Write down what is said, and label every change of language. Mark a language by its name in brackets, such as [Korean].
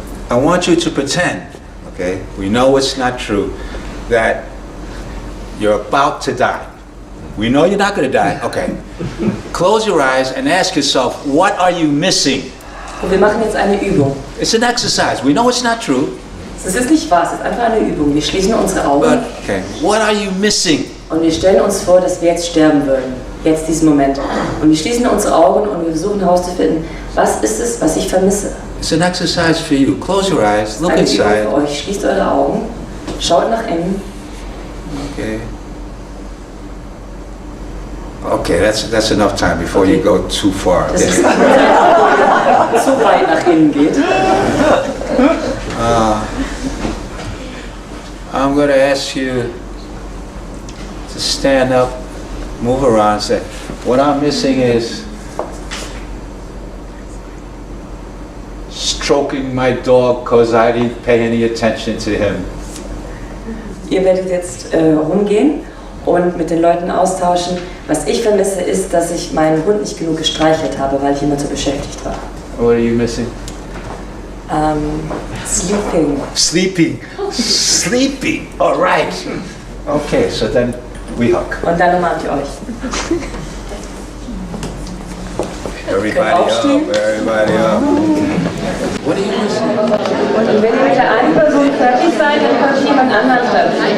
[English] I want you to pretend, okay, we know it's not true, that you're about to die. We know you're not going to die, okay. Close your eyes and ask yourself, what are you missing? [German] Und wir machen jetzt eine Übung. [English] It's an exercise. We know it's not true. [German] Es ist nicht wahr, es ist einfach eine Übung. Wir schließen unsere Augen [English] But, okay, what are you missing? [German] und wir stellen uns vor, dass wir jetzt sterben würden. Jetzt diesen Moment. Und wir schließen unsere Augen und wir versuchen herauszufinden, was ist es, was ich vermisse. [English] It's an exercise for you. Close your eyes, look [German] Eine Übung [English] inside. [German] für euch. Schließt eure Augen, schaut nach innen. [English] Okay. Okay, that's enough time before you go too far. [German] Das ist zu weit nach innen geht. [English] I'm going to ask you to stand up, move around, say, what I'm missing is stroking my dog because I didn't pay any attention to him. [German] Ihr werdet jetzt rumgehen und mit den Leuten austauschen. Was ich vermisse, ist, dass ich meinen Hund nicht genug gestreichelt habe, weil ich immer zu beschäftigt war. [English] What are you missing? Sleeping. Sleeping. Sleeping. All right. Okay, so then we hug. [German] Und dann umarmt ihr euch. [English] Everybody up, everybody up. What are you missing? [German] Und wenn ihr mit der einen Person fertig seid, dann könnt ihr jemand anderen treffen.